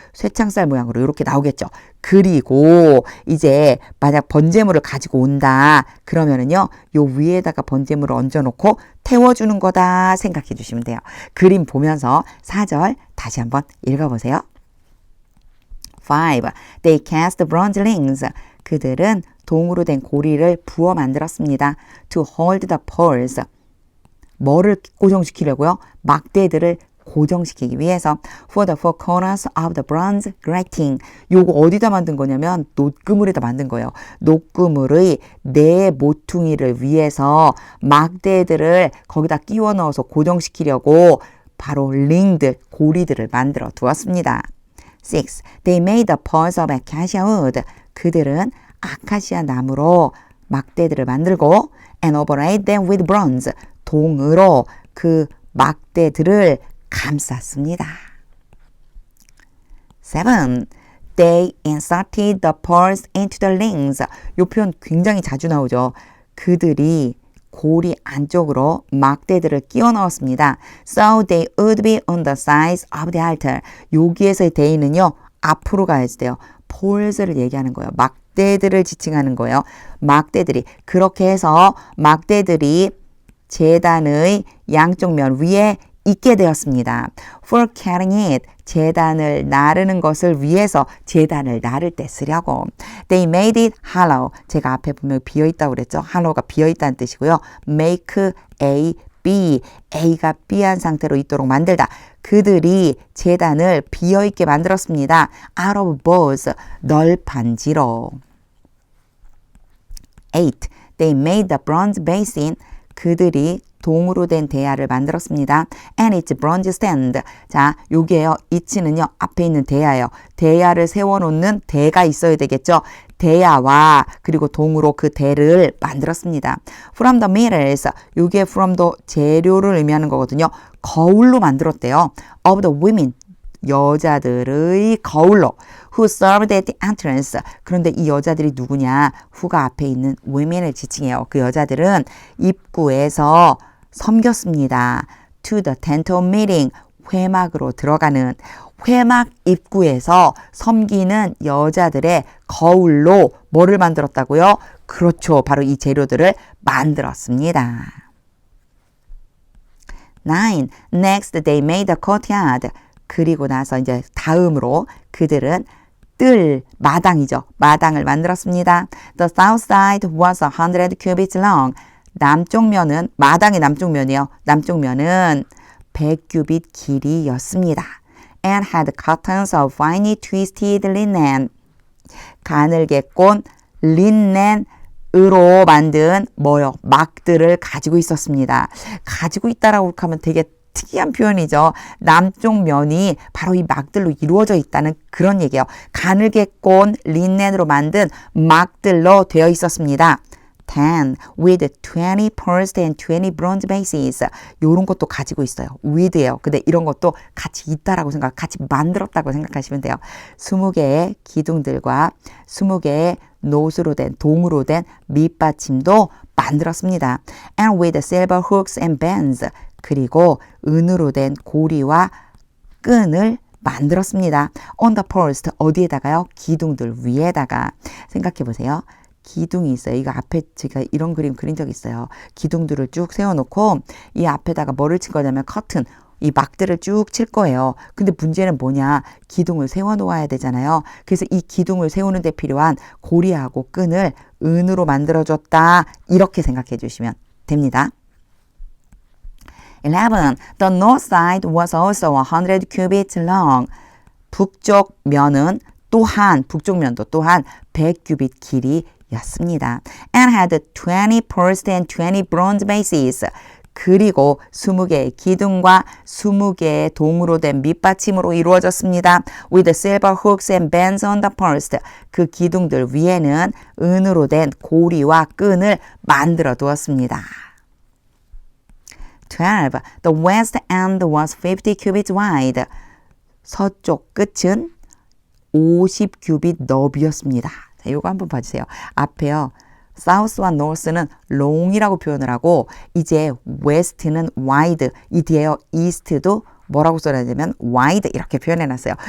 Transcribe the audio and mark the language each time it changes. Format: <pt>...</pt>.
<ko>쇠창살 모양으로 이렇게 나오겠죠. 그리고 이제 만약 번제물을 가지고 온다 그러면은요, 요 위에다가 번제물을 얹어놓고 태워주는 거다 생각해 주시면 돼요. 그림 보면서 4절 다시 한번 읽어보세요.</ko> <en>5. They cast bronze rings.</en> <ko>그들은 동으로 된 고리를 부어 만들었습니다.</ko> <en>To hold the poles.</en> <ko>뭐를 고정시키려고요? 막대들을 고정시키기 위해서</ko> <en>for the four corners of the bronze grating.</en> <ko>요거 어디다 만든 거냐면 녹그물에다 만든 거예요. 녹그물의 네 모퉁이를 위해서 막대들을 거기다 끼워 넣어서 고정시키려고 바로 링들, 고리들을 만들어 두었습니다.</ko> <en>6. They made the poles of acacia wood.</en> <ko>그들은 아카시아 나무로 막대들을 만들고</ko> <en>and overlaid them with bronze.</en> <ko>동으로 그 막대들을 감쌌습니다.</ko> <en>7. They inserted the poles into the rings.</en> <ko>이 표현 굉장히 자주 나오죠. 그들이 고리 안쪽으로 막대들을 끼워 넣었습니다.</ko> <en>So they would be on the sides of the altar.</en> <ko>여기에서의 they는요. 앞으로 가야지 돼요. poles를 얘기하는 거예요. 막대들을 지칭하는 거예요. 막대들이. 그렇게 해서 막대들이 제단의 양쪽 면 위에 있게 되었습니다.</ko> <en>For carrying it,</en> <ko>제단을 나르는 것을 위해서 제단을 나를 때 쓰려고.</ko> <en>They made it hollow.</en> <ko>제가 앞에 보면 비어있다고 그랬죠. hollow가 비어있다는 뜻이고요. Make A, B, A가 B한 상태로 있도록 만들다. 그들이 제단을 비어있게 만들었습니다.</ko> <en>Out of boards,</en> <ko>널판지로.</ko> <en>8. they made the bronze basin.</en> <ko>그들이 동으로 된 대야를 만들었습니다.</ko> <en>And its bronze stand.</en> <ko>자, 요게요. 이치는요. 앞에 있는 대야예요. 대야를 세워놓는 대가 있어야 되겠죠. 대야와 그리고 동으로 그 대를 만들었습니다.</ko> <en>From the metals.</en> <ko>요게 from the 재료를 의미하는 거거든요. 거울로 만들었대요.</ko> <en>Of the women.</en> <ko>여자들의 거울로.</ko> <en>Who served at the entrance.</en> <ko>그런데 이 여자들이 누구냐? who가 앞에 있는 women을 지칭해요. 그 여자들은 입구에서 섬겼습니다.</ko> <en>To the tent of meeting.</en> <ko>회막으로 들어가는 회막 입구에서 섬기는 여자들의 거울로 뭐를 만들었다고요? 그렇죠. 바로 이 재료들을 만들었습니다.</ko> <en>9. Next they made a courtyard.</en> <ko>그리고 나서 이제 다음으로 그들은 마당이죠. 마당을 만들었습니다.</ko> <en>The south side was 100 cubits long.</en> <ko>남쪽 면은 마당의 남쪽 면이요. 남쪽 면은 100규빗 길이였습니다. And had curtains of finely twisted linen. 가늘게 꼰 린넨으로 만든 막들을 가지고 있었습니다. 가지고 있다라고 하면 되게 특이한 표현이죠. 남쪽 면이 바로 이 막들로 이루어져 있다는 그런 얘기예요. 가늘게 꼰 린넨으로 만든 막들로 되어 있었습니다.</ko> <en>10 with 20 pearls and 20 bronze bases.</en> <ko>이런 것도 가지고 있어요. with예요. 근데 이런 것도 같이 있다라고 같이 만들었다고 생각하시면 돼요. 20개의 기둥들과 20개의 노스로 된 동으로 된 밑받침도 만들었습니다.</ko> <en>And with silver hooks and bands.</en> <ko>그리고 은으로 된 고리와 끈을 만들었습니다.</ko> <en>On the post.</en> <ko>어디에다가요? 기둥들 위에다가. 생각해 보세요. 기둥이 있어요. 이거 앞에 제가 이런 그림 그린 적 있어요. 기둥들을 쭉 세워놓고 이 앞에다가 뭐를 칠 거냐면 커튼, 이 막들을 쭉 칠 거예요. 근데 문제는 뭐냐? 기둥을 세워놓아야 되잖아요. 그래서 이 기둥을 세우는 데 필요한 고리하고 끈을 은으로 만들어줬다. 이렇게 생각해 주시면 됩니다.</ko> <en>11. The north side was also 100 cubits long.</en> <ko>북쪽 면은 또한, 북쪽 면도 또한 100규빗 길이였습니다.</ko> <en>And had 20 pearls and 20 bronze bases.</en> <ko>그리고 20개의 기둥과 20개의 동으로 된 밑받침으로 이루어졌습니다.</ko> <en>With silver hooks and bands on the post.</en> <ko>그 기둥들 위에는 은으로 된 고리와 끈을 만들어 두었습니다.</ko> <en>12. The west end was 50 cubits wide.</en> <ko>서쪽 끝은 50규빗 너비였습니다. 자, 요거 한번 봐주세요. 앞에요. South와 North는 long이라고 표현을 하고 이제 West는 wide. 이 뒤에요. East도 뭐라고 써야 되냐면 wide 이렇게 표현해놨어요.</ko>